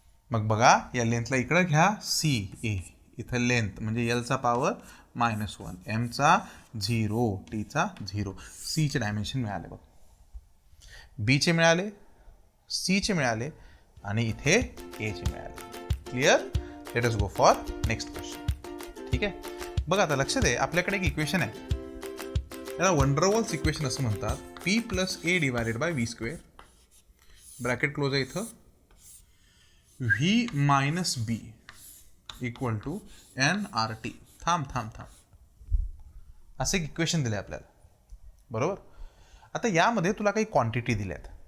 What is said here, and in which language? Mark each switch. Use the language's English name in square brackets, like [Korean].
[Marathi] मग बघा, या लेंथला इकडं घ्या, C A इथं लेंथ म्हणजे Lचा पॉवर -1, Mचा 0, Tचा 0. Cचे डायमेन्शन मिळाले बघ, Bचे मिळाले, Cचे मिळाले आणि इथे Aचे मिळाले. Clear. [English] Let us go for next question. [Marathi] ठीक आहे. बघा आता लक्ष दे, आपल्याकडे एक इक्वेशन आहे, याला वंडरवॉल्स इक्वेशन असं म्हणतात. P + A / V², bracket close आहे इथं, V - B = nRT. थांब असे एक इक्वेशन दिले आपल्याला, बरोबर. आता यामध्ये तुला काही क्वांटिटी दिल्यात,